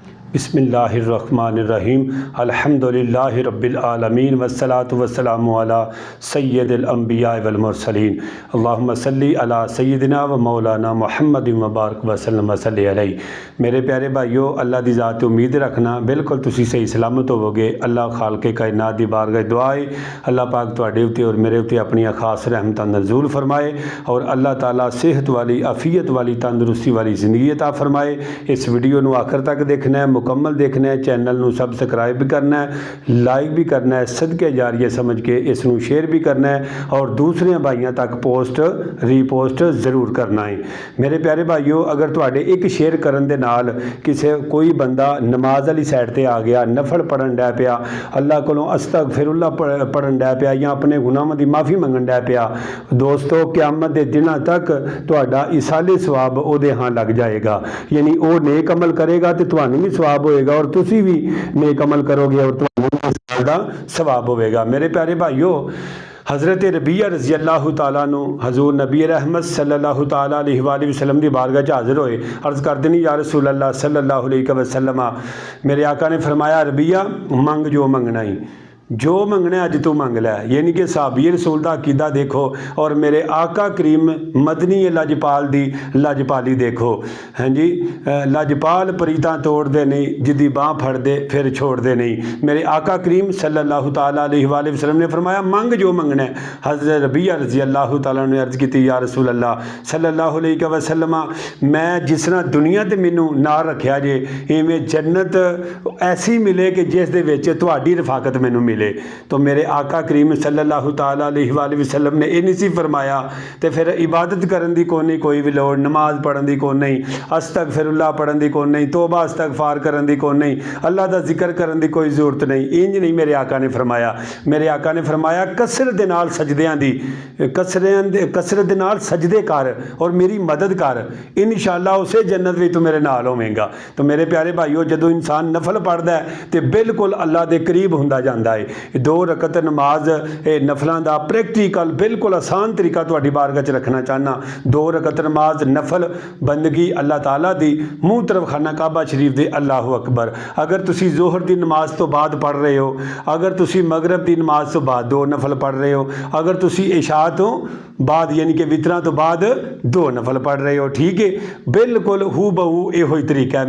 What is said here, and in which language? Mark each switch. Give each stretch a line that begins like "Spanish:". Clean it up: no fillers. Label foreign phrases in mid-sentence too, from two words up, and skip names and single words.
Arabic: بسم الله الرحمن الرحيم الحمد لله رب العالمين والصلاة والسلام على سيد الأنبياء والمرسلين اللهم صل على سيدنا ومولانا محمد وبارك وسلم وصل عليه.
Punjabi: میرے پیارے بھائیو، اللہ دی ذات امید رکھنا بالکل تسی صحیح سلامت ہووو گے. اللہ خالقِ کائنات دی بارگاہ دعا ہے اللہ پاک تہاڈے اتے اور میرے اتے اپنی خاص رحمتاں نزول فرمائے اور اللہ تعالیٰ صحت والی عافیت والی تندرستی والی زندگی عطا فرمائے. اس ویڈیو نوں آخر تک دیکھنا ہے، مکمل دیکھنا ہے، چینل نوں سبسکرائب بھی کرنا ہے، لائک بھی کرنا ہے، صدقہ جاریہ سمجھ کے اس نوں شیئر بھی کرنا ہے اور دوسرے بھائیوں تک پوسٹ ریپوسٹ ضرور کرنا ہے. میرے پیارے بھائیو، اگر تہاڈے اک شیئر کرن دے نال کسی کوئی بندہ نماز والی سائیڈ تے آ گیا، نفل پڑھن ڈئے پیا، اللہ کولوں استغفراللہ پڑھن ڈئے پیا یا اپنے گناہوں کی معافی منگن ڈئے پیا، دوستو قیامت کے دنوں تک تہاڈا ایصالِ ثواب اوہدے ہاں لگ جائے گا. یعنی وہ نیک عمل کرے گا تو تہانوں بھی ثواب ہوئے گا اور تسی بھی نیک عمل کرو گے اور تہانوں بھی اس گل دا ثواب ہوئے گا. میرے پیارے بھائیو، حضرت ربیعہ
Arabic: رضي الله تعالى
Punjabi: نوں حضور نبی رحمت
Arabic: صلى الله تعالى عليه وسلم
Punjabi: کی بارگاہ چ حاضر ہوئے. عرض کر دینی,
Arabic: يا رسول الله صلى الله عليه وسلم,
Punjabi: میرے آقا نے فرمایا، ربیعہ منگ جو منگنا ای، جو منگنا اج توں منگ لے. یعنی کہ صحابی رسول کا عقیدہ دیکھو اور میرے آقا کریم مدنی لجپال دی لجپالی دیکھو. ہاں جی، لجپال پریتاں توڑتے نہیں، جدی بانہہ پھڑتے پھر چھوڑتے نہیں. میرے آقا کریم
Arabic: صلى الله تعالى عليه وسلم
Punjabi: نے فرمایا، منگ جو منگنا ہے.
Arabic: حضرة ربيعة رضي الله تعالى
Punjabi: نے عرض کی,
Arabic: يا رسول الله صلى الله عليه وسلم,
Punjabi: میں جس طرح دنیا تے مینوں نہ رکھیا جے، اویں جنت ایسی ملے کہ جس دے وچ تہاڈی رفاقت مینوں ملے. تو میرے آقا کریم
Arabic: صلى الله تعالى عليه وسلم
Punjabi: نے یہ نہیں سی فرمایا تو پھر عبادت کرن دی کوئی نہیں، کوئی بھی لوڑ، نماز پڑھن دی کوئی نہیں، استغفراللہ پڑھن دی کوئی نہیں، توبہ استغفار کرن دی کوئی نہیں، اللہ دا ذکر کرن دی کوئی ضرورت نہیں. اینج نہیں میرے آقا نے فرمایا۔ میرے آقا نے فرمایا، کثرت دے نال سجدیاں دی، کثرت دے نال سجدے کر اور میری مدد کر، ان شاءاللہ اوسے جنت بھی توں میرے نال ہووے گا. تو میرے پیارے بھائیو، جدوں انسان نفل پڑھدا ہے تو بالکل اللہ دے قریب ہندا جاندا ہے. 2 رکعت نماز نفلاں کا پریکٹیکل بالکل آسان طریقہ تہاڈی بارگاہ چ رکھنا چاہنا. 2 رکعت نماز نفل بندگی اللہ تعالیٰ دی، منہ طرف خانہ کعبہ شریف دے,
Arabic: الله أكبر.
Punjabi: اگر تسی ظہر کی نماز توں بعد پڑھ رہے ہو، اگر تسی مغرب کی نماز توں بعد 2 نفل پڑھ رہے ہو، اگر تسی عشاء توں بعد یعنی کہ وتراں توں بعد 2 نفل پڑھ رہے ہو، ٹھیک ہے، بالکل ہو بہو یو ہی طریقہ ہے.